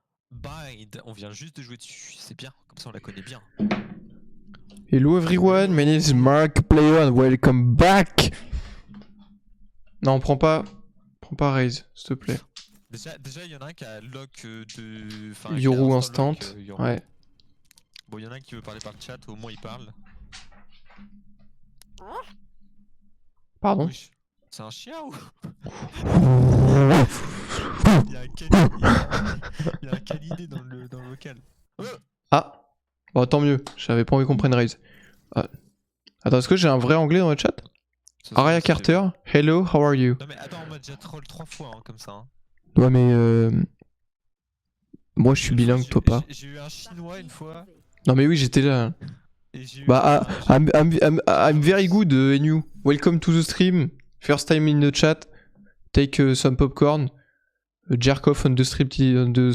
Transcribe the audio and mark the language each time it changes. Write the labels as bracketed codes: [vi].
[fr] Bind, on vient juste de jouer dessus, c'est bien, comme ça on la connaît bien. [en] Hello everyone, my name is Mark Player and welcome back. [fr] Non, prends pas Raze, s'il te plaît. Déjà il y en a un qui a lock de... Enfin, qui a Yoru instant instant. lock, Yoru. Ouais. Bon, il y en a un qui veut parler par le chat, au moins il parle. Pardon. Wesh, c'est un chien ou... Ah, Il y a un canidé dans le local. Bon, tant mieux. J'avais pas envie qu'on prenne Raze. Ah. Attends, est-ce que j'ai un vrai anglais dans le chat? [en] Aria Carter, hello, how are you? [fr] Non mais attends, on m'a déjà troll 3 fois hein, comme ça. Hein. Ouais, mais moi je suis Une fois, bilingue, toi pas. J'ai eu un chinois une fois. Non, mais oui, j'étais là. Et j'ai eu [en] Bah, I'm very good, NU. Welcome to the stream. First time in the chat. Take some popcorn. Jerk off on the stream.